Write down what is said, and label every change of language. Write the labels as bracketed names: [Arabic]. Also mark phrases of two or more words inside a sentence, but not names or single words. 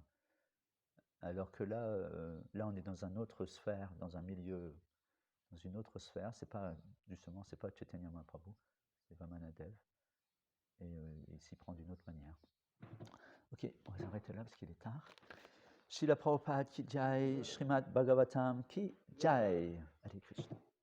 [French] Alors que là, on est dans une autre sphère, dans un milieu, dans une autre sphère. C'est pas Chaitanya Mahaprabhu, c'est Vamanadev, et il s'y prend d'une autre manière. Ok, on va s'arrêter là parce qu'il est tard. [Hindi] Srila Prabhupada ki jai, Srimad Bhagavatam ki jai. [Sanskrit] Hare Krishna.